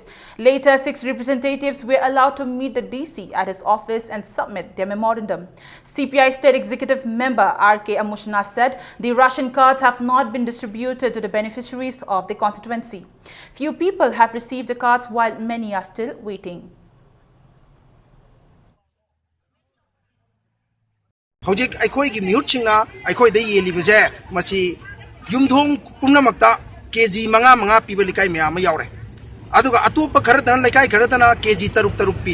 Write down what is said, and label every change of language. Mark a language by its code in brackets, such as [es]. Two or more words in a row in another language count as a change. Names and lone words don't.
[en] Later, 6 representatives were allowed to meet the DC at his office and submit their memorandum. CPI State Executive Member R.K. Amushna said the ration cards have not been distributed to the beneficiaries of the constituency. Few people have received the cards while many are still waiting. [mni] Hojik aikoi gi mute chingna aikoi de yeli buje masi yumthong pumnamakta kg manga pibalikai me ama yaure aduga atopa kharadana laikai kharadana kg taruk pi